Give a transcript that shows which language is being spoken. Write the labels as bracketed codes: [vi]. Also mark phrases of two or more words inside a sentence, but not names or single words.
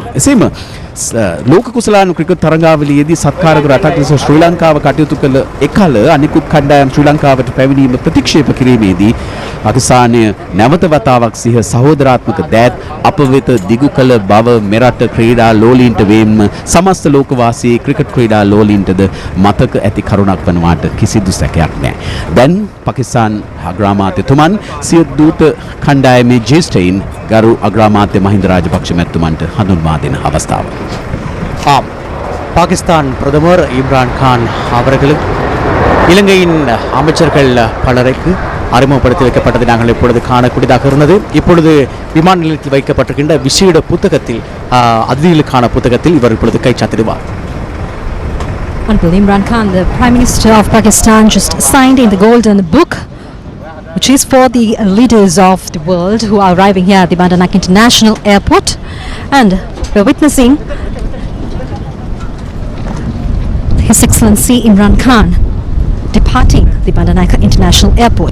[si] එසේම ලෝක කුසලාන ක්‍රිකට් තරඟාවලියේදී සත්කාරක රටක් ලෙස ශ්‍රී ලංකාව කටයුතු කළ එකල අනිකුත් කණ්ඩායම් ශ්‍රී ලංකාවට පැමිණීම ප්‍රතික්ෂේප කිරීමේදී පාකිස්තානය නැවත වතාවක් සිහ සහෝදරාත්මක දෑත් අප වෙත දිගු කළ බව මෙරට ක්‍රීඩා ලෝලීන්ට වෙන්ම සමස්ත ලෝකවාසී ක්‍රිකට් ක්‍රීඩා ලෝලීන්ටද මතක ඇති කරුණක් වනවාට කිසිදු සැකයක් නැහැ. දැන් පාකිස්තාන අග්‍රාමාත්‍යතුමන් සිය දූත කණ්ඩායමේ ජ්‍යෙෂ්ඨයින් ගරු අග්‍රාමාත්‍ය මහින්ද රාජපක්ෂ මැතිතුමන්ට හඳුන්වා දෙන අවස්ථාව. [ta] ஆம், பாகிஸ்தான் பிரதமர் இம்ரான் கான் அவர்கள் இலங்கையின் அமைச்சர்கள் பலருக்கு அறிமுகப்படுத்தி வைக்கப்பட்டதை நாங்கள் இப்பொழுது காணக்கூடியதாக இருந்தது. இப்பொழுது விமான நிலையத்தில் வைக்கப்பட்டிருக்கின்ற விசேட புத்தகத்தில் அதிதிகளுக்கான புத்தகத்தில் இவர் இப்பொழுது கைச்சாத்திடுவார். [en] Honorable Imran Khan, the Prime Minister of Pakistan, just signed in the Golden Book, which is for the leaders of the world who are arriving here at the Bandar Naik International Airport, and we're witnessing His Excellency Imran Khan departing the Bandar Naik International Airport.